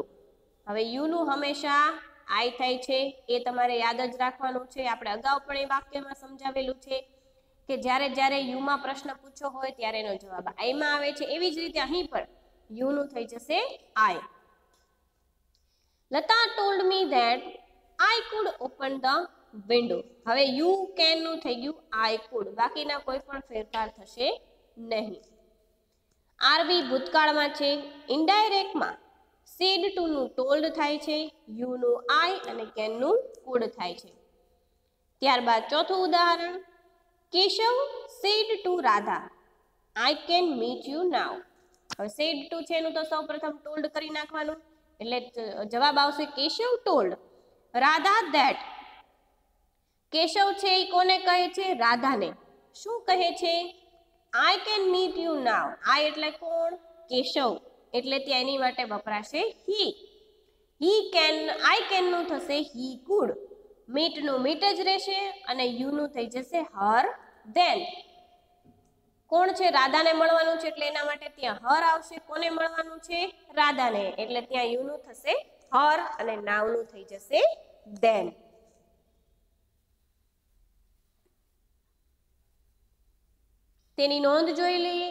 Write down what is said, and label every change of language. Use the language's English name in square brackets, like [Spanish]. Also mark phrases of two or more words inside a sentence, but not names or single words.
[Gujarati] હવે યુ નું હંમેશા આઈ થાય છે એ તમારે યાદ જ રાખવાનું છે. આપણે અગાઉ પણ એ વાક્યમાં સમજાવેલું છે કે જ્યારે જ્યારે યુ માં પ્રશ્ન પૂછ્યો હોય ત્યારે એનો જવાબ આઈ માં આવે છે, એવી જ રીતે અહીં પણ યુ નું થઈ જશે આઈ. [English] લતા told me that I could open the window. [Gujarati] હવે [English] you can [Gujarati] નું થઈ ગયું [English] I could, [Gujarati] બાકીના કોઈ પણ ફેરફાર થશે નહીં. આરબી ભૂતકાળમાં છે, ઇનડાયરેક્ટમાં [English] said to [Gujarati] નું told થાય છે, you નું I અને can નું could થાય છે. [English] ત્યારબાદ ચોથું ઉદાહરણ, કેશવ said to રાધા I can meet you now. [Gujarati] હવે [English] said to [Gujarati] છે એનું તો સૌપ્રથમ told કરી નાખવાનું, એટલે જવાબ આવશે કેશવ told રાધા that. કેશવ છે એ કોને કહે છે? રાધાને. શું કહે છે? [English] I can meet you now. [Gujarati] I એટલે કોણ? કેશવ. એટલે ત્યાં એની માટે વપરાશે he. [English] He can, I can નું થશે he could. [Gujarati] meet નું meet જ રહેશે અને you નું થઈ જશે [English] her then. [Gujarati] કોણ છે? રાધાને મળવાનું છે એટલે એના માટે ત્યાં હર આવશે. કોને મળવાનું છે? રાધાને, એટલે ત્યાં યુ નું થશે હર અને નાવ નું થઈ જશે then. તેની નોંધ જોઈ લઈએ.